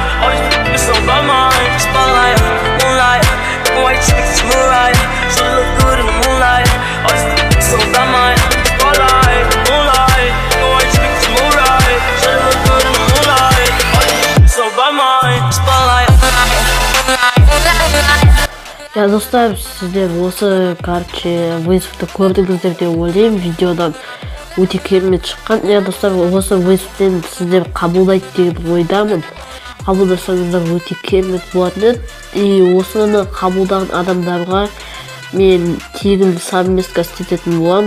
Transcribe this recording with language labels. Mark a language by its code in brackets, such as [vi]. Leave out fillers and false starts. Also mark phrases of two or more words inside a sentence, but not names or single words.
[en] Oh, it's so bad, man. Spotlight, moonlight. You white chick, it's moonlight. So look good in the moonlight. Oh, it's so bad, man. Spotlight, moonlight. You white chick, it's moonlight. So look good in the moonlight. Oh, it's so bad, man. Spotlight. [kk] Достар, сіздер осы вызовты көрдіңіздер деп ойлаймын. Видеодан өте керемет шыққан. Достар, осы вызовтен сіздер қабылдайды деген ойдамын. Қабылдасаңыздар өте керемет болатын. И осыны қабылдаған адамдарға мен тегін совместка істететін боламын.